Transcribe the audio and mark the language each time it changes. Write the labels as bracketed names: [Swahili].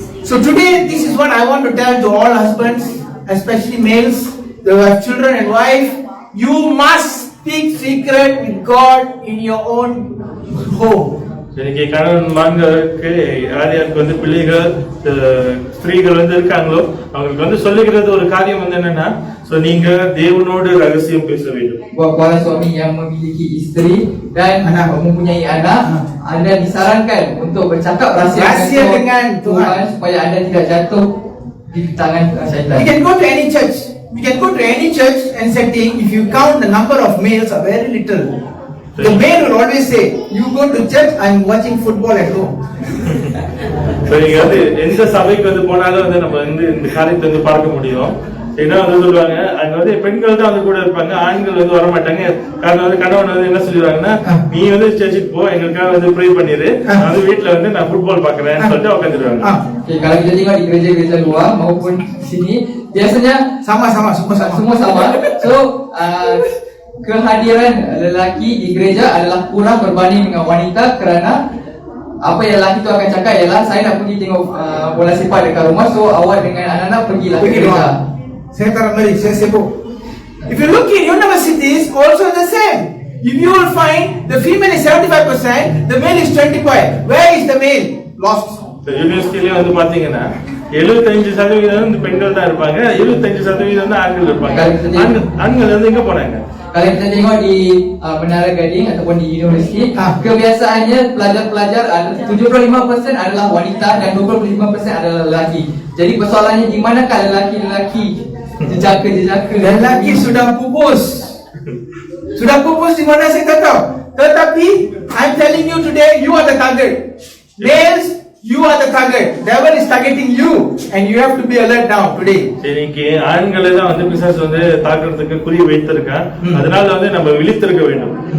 [English] So today, this is what I want to tell to all husbands, especially males, who have children and wife. You must speak secret with God in your own home. [Tamil] இன்னைக்கு கணவன்மார்களுக்கு யார் யாருக்கு வந்து பிள்ளைகள் ஸ்திரீகள் வந்து இருக்காங்களோ அவங்களுக்கு வந்து சொல்லுகிறது ஒரு காரியம் வந்து என்னன்னா, So நீங்க தேவனோடு ரகசியம் பேச வேண்டும். [Malay] Buat para suami yang memiliki isteri dan mempunyai anak, anda disarankan untuk bercakap rahsia dengan Tuhan supaya anda tidak jatuh di tangan syaitan. [English] We can go to any church. We can go to any church and setting. If you count the number of males are very little. The male will always say, "You go to church. I'm watching football at home." [Tamil] So நீங்க வந்து எந்த சபைக்கு வந்து போனாலும் வந்து நம்ம வந்து இந்த காரியத்தை வந்து பார்க்க முடியும். என்ன வந்து சொல்லுவாங்க, அங்க வந்து பெண்கள் தான் வந்து கூட இருப்பாங்க, ஆண்கள் வந்து வர மாட்டாங்க. காரணம் வந்து கணவன் வந்து என்ன சொல்லிடுவாங்கன்னா, நீ வந்து சர்ச்சுக்கு போ, எங்களுக்காக வந்து ப்ரே பண்ணிரு, நான் வந்து வீட்டுல வந்து நான் ஃபுட்பால் பாக்குறேன்னு சொல்லிட்டு உட்காந்துருவாங்க. [Malay] Kalau kita tengok di gereja-gereja luar maupun sini, biasanya semua sama. So kehadiran lelaki di gereja adalah kurang berbanding dengan wanita kerana apa yang lelaki itu akan cakap ialah saya nak pergi tengok bola sepak dekat rumah, so awak dengan anak-anak pergilah ke gereja. Saya tak mari, saya sibuk. [English] If you look in universities, also the same. If you will find the female is 75%, the male is 25%. Where is the male? Lost. [Tamil] யூனிவர்சிட்டியில வந்து பாத்தீங்கன்னா 75% வந்து பெண்கள் தான் இருப்பாங்க, 75% வந்து ஆண்கள் இருப்பாங்க. ஆண்கள் வந்து எங்க போனாங்க? [Malay] Kalau kita tengok di Menara Gading ataupun di universiti, kebiasaannya pelajar-pelajar 75% adalah wanita dan 25% adalah lelaki. Jadi persoalannya di manakah lelaki-lelaki jejaka-jejaka? Lelaki sudah pupus. Sudah pupus di mana saya tak tahu. [English] Tetapi I'm telling you today, you are the target. Males, you are the target. Devil is targeting you and you have to be alert now today. [Tamil] இன்னைக்கு ஆண்களை தான் வந்து பிசாசு வந்து தாக்குறதுக்கு குறி வைத்திருக்கான். அதனால வந்து நம்ம விழித்திருக்க வேண்டும்.